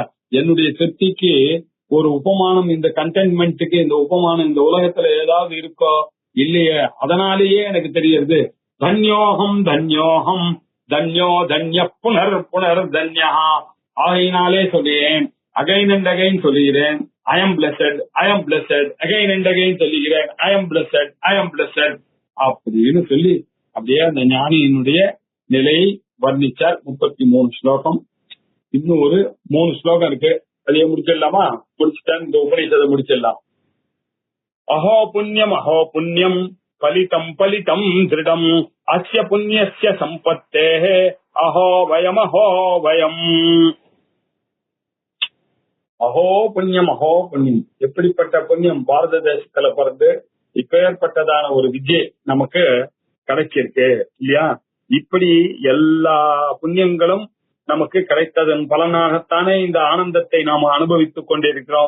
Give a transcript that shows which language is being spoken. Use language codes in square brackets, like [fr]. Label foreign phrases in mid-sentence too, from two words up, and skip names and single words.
[ta] என்னுடைய திருப்திக்கு ஒரு உபமானம், இந்த கண்டென்ட்மெண்ட்டுக்கு இந்த உபமானம் இந்த உலகத்துல ஏதாவது இருக்கோ இல்லையே? அதனாலேயே எனக்கு தெரியுது [sa] धन्योहम् धन्योहम् धन्यो धन्य पुनर् पुनर् धन्या. [ta] ஆகையினாலே சொல்லுகிறேன், [en] again and again [ta] சொல்லுகிறேன், [en] I am blessed I am blessed, again and again [ta] சொல்லுகிறேன், [en] I am blessed I am blessed [ta] அப்படின்னு சொல்லி அப்படியே அந்த ஞானியினுடைய நிலையை வர்ணிச்சார். 33 ஸ்லோகம். இன்னும் ஒரு 3 ஸ்லோகம் இருக்கு, அதையே முடிச்சிடலாமா? முடிச்சுட்டேன், இந்த உபநிஷத்தை முடிச்சிடலாம். [sa] अहो पुण्यं फलितं फलितं दृढं अस्य पुण्यस्य सम्पत्तेह अहो वयं अहो वयं. अहो पुण्यं अहो पुण्यं, [ta] எப்படிப்பட்ட புண்ணியம்! பாரத தேசத்துல பிறந்து இப்பேற்பட்டதான ஒரு விஜய் நமக்கு கிடைச்சிருக்கு இல்லையா? இப்படி எல்லா புண்ணியங்களும் நமக்கு கிடைத்ததன் பலனாகத்தானே இந்த ஆனந்தத்தை நாம அனுபவித்துக் கொண்டிருக்கிறோம்.